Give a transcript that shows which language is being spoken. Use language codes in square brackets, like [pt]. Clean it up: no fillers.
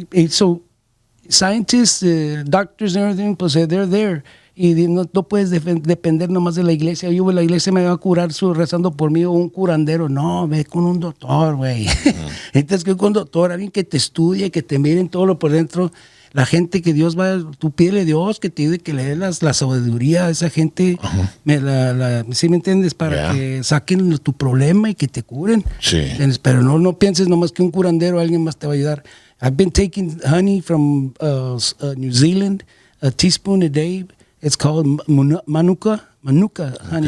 [en] So scientists, doctors and everything, pues they're there. [es] Y no puedes depender nomás de la iglesia. Yo, la iglesia me va a curar rezando por mí, o un curandero. No, ve con un doctor, güey. Entonces, que con un doctor, alguien que te estudie, que te miren todo lo por dentro. La gente que Dios tú pídele a Dios que te ayude, que le dé la sabiduría a esa gente. ¿Sí me entiendes? Para que saquen tu problema y que te curen. Sí. Pero no pienses nomás que un curandero, alguien más te va a ayudar. [en] I've been taking honey from New Zealand, a teaspoon a day. It's called Manuka honey.